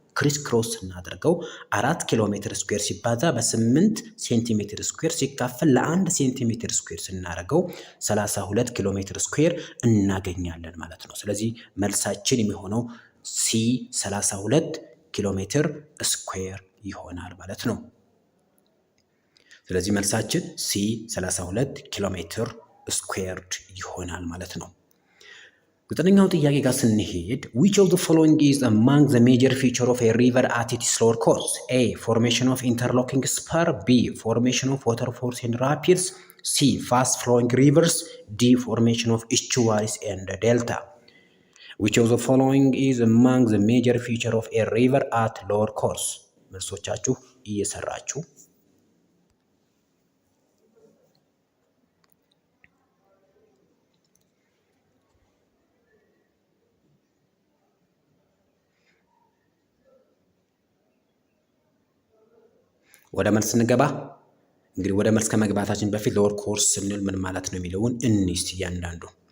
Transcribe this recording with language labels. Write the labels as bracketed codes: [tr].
[am] ክሪስ ክሮስ ስናደርገው 4 ኪሎ ሜትር ስኩዌር ሲባዛ በ8 ሴንቲሜትር ስኩዌር ሲካፈል ለ1 ሴንቲሜትር ስኩዌር ስናደርገው 32 ኪሎ ሜትር ስኩዌር እናገኛለን ማለት ነው። ስለዚህ መልሳችን የሚሆነው ሲ 32 ኪሎ ሜትር ስኩዌር ይሆናል ማለት ነው። ስለዚህ መልሳችን ሲ 32 ኪሎ ሜትር ስኩዌርድ ይሆናል ማለት ነው። ዘጠነኛው ጥያቄ ጋር ስንሄድ [en] which of the following is among the major feature of a river at its lower course? A. Formation of interlocking spur. B. Formation of waterfalls and rapids. C. Fast flowing rivers. D. Formation of estuaries and delta. Which of the following is among the major feature of a river at lower course? [am] መልሶቻችሁ እየሰራችሁ ወደ መልስ እንገባ። እንግዲህ ወደ መልስ ከመግባታችን በፊት ሎወር ኮርስ ስንል ምን ማለት ነው የሚለውን እንስት እያንዳንዱ